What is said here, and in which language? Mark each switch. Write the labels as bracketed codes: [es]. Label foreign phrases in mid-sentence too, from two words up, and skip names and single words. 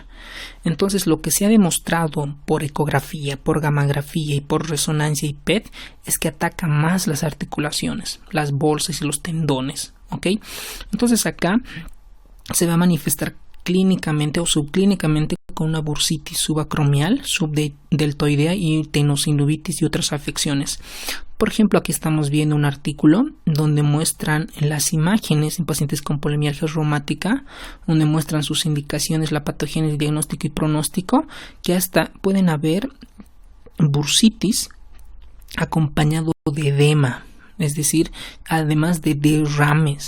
[es] Entonces, lo que se ha demostrado por ecografía, por gammagrafía y por resonancia y PET es que ataca más las articulaciones, las bolsas y los tendones, ¿ok? Entonces, acá se va a manifestar clínicamente o subclínicamente con una bursitis subacromial, subdeltoidea y tenosinovitis y otras afecciones. Por ejemplo, aquí estamos viendo un artículo donde muestran las imágenes en pacientes con polimialgia reumática, donde muestran sus indicaciones, la patogenia, diagnóstico y pronóstico, que hasta pueden haber bursitis acompañado de edema, es decir, además de derrames.